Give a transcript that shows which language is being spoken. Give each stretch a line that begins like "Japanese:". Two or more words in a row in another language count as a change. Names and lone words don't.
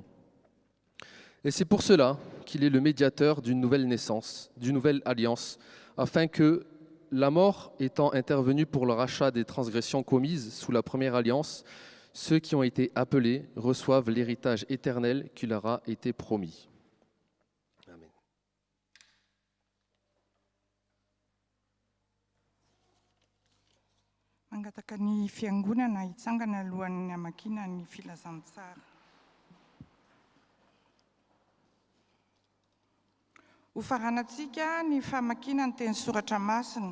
French: Et c'est pour cela qu'il est le médiateur d'une nouvelle naissance, d'une nouvelle alliance, afin que, la mort étant intervenue pour le rachat des transgressions commises sous la première alliance, ceux qui ont été appelés reçoivent l'héritage éternel qui leur a été promis. Amen.
Malagasy: Mangataka ny fiangonana hitsangana alohan'ny hamakina ny filazantsara. Ho faranantsika ny famakiana ny teny soratra masina.